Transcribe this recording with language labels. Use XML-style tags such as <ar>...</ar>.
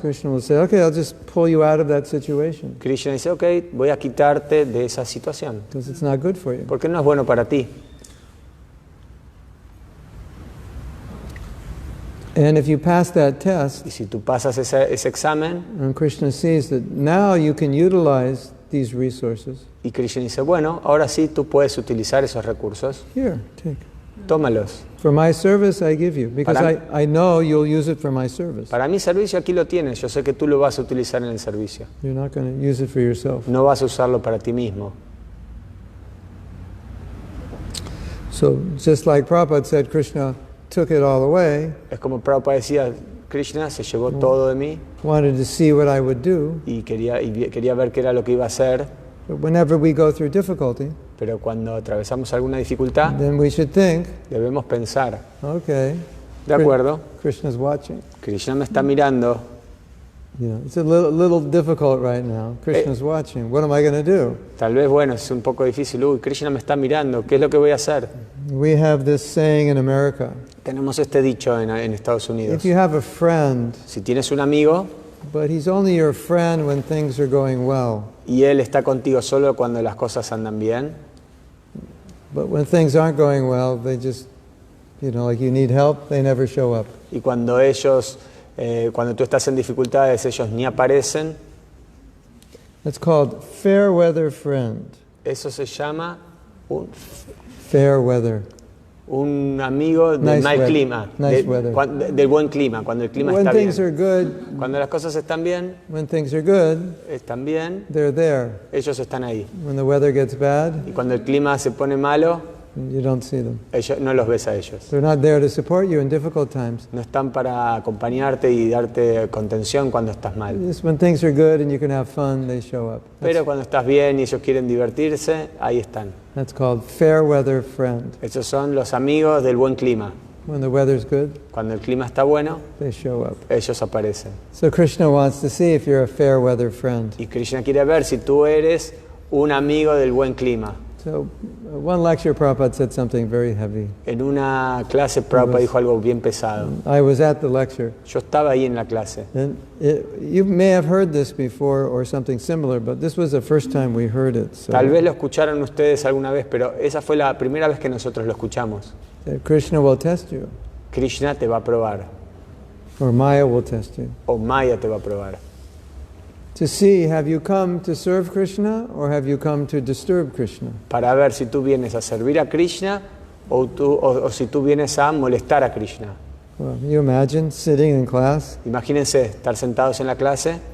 <en>Krishna will say, okay, I'll just pull you out of that situation</en> <es>Krishna dice, ok, voy a quitarte de esa situación,</es> <en>because it's not good for you.</en> <es>porque no es bueno para ti.</es> <en>And if you pass that test,</en> <es>Y si tú pasas ese examen,</es> <en>and Krishna sees that now you can utilize these resources,</en> <es>y Krishna dice, bueno, ahora sí tú puedes utilizar esos recursos,</es> <en>here, take.</en> <es>tómalos.</es> <en>For my service, I give you, because I know you'll use it for my service.</en> <es>Para mi servicio aquí lo tienes, yo sé que tú lo vas a utilizar en el servicio.</es> <en>You're not going to use it for yourself.</en> <es>No vas a usarlo para ti mismo.</es> <en>So just like Prabhupada said, Krishna took it all away,</en> <es>Es como Prabhupada decía, Krishna se llevó todo de mí</es> <en>wanted to see what I would do.</en> <es>y quería ver qué era lo que iba a hacer,</es> <en>But whenever we go through difficulty,</en> <es>pero cuando atravesamos alguna dificultad,</es> <en>then we should think,</en> <es>debemos pensar,</es> <en>okay,</en> <es>de acuerdo,</es> <en>Krishna's watching.</en> <es>Krishna me está mirando,</es> <en>It's a little difficult right now. Krishna's watching. What am I going to do?</en> <es>tal vez, bueno, es un poco difícil, uy, Krishna me está mirando, ¿qué es lo que voy a hacer?</es> <en>We have this saying in America.</en> <es>Tenemos este dicho en Estados Unidos,</es> <en>If you have a friend</en> <es>si tienes un amigo</es> <en>But he's only your friend when things are going well.</en> <es>Y él está contigo solo cuando las cosas andan bien.</es> <en>But when things aren't going well, they just, like you need help, they never show up.</en> <es>Y cuando cuando tú estás en dificultades, ellos ni aparecen.</es> <en>That's called fair weather friend.</en> <es>Eso se llama</es> <en>fair weather.</en> <es>Un amigo del</es> <en>Nice</en> <es>mal</es> <en>weather.</en> <es>clima,</es> <en>Nice weather.</en> <es>del buen clima, cuando el clima</es> <en>When</en> <es>está</es> <en>things</en> <es>bien.</es> <en>are good,</en> <es>Cuando las cosas están bien, están bien,</es> <en>they're there.</en> <es>Ellos están ahí.</es> <en>When the weather gets bad,</en> <es>Y cuando el clima se pone malo,</es> <en>you don't see them.</en> <es>no los ves a ellos.</es> <en>They're not there to support you in difficult times.</en> <es>No están para acompañarte y darte contención cuando estás mal.</es> <en>Just when things are good and you can have fun, they show up.</en> <es>Pero cuando estás bien y ellos quieren divertirse, ahí están.</es> <en>That's called fair weather friend.</en> <es>Esos son los amigos del buen clima.</es> <en>When the weather's good,</en> <es>Cuando el clima está bueno,</es> <en>they show up.</en> <es>ellos aparecen.</es> <en>So Krishna wants to see if you're a fair weather friend.</en> <es>Y Krishna quiere ver si tú eres un amigo del buen clima.</es> <en>So one lecture Prabhupada said something very heavy.</en> <es>En una clase Prabhupada dijo algo bien pesado.</es> <en>I was at the lecture.</en> <es>Yo estaba ahí en la clase.</es> <en>And you may have heard this before or something similar, but this was the first time we heard it. So</en> <es>Tal vez lo escucharon ustedes alguna vez, pero esa fue la primera vez que nosotros lo escuchamos.</es> <en>that Krishna will test you,</en> <es>Krishna te va a probar,</es> <en>or Maya will test you,</en> <es>o Maya te va a probar,</es> <en>to see have you come to serve Krishna or have you come to disturb Krishna.</en> <es>para ver si tú vienes a servir a Krishna o si tú vienes a molestar a Krishna.</es> <en>Well, you imagine sitting in class,</en> <es>Imagínense estar sentados en la clase,</es>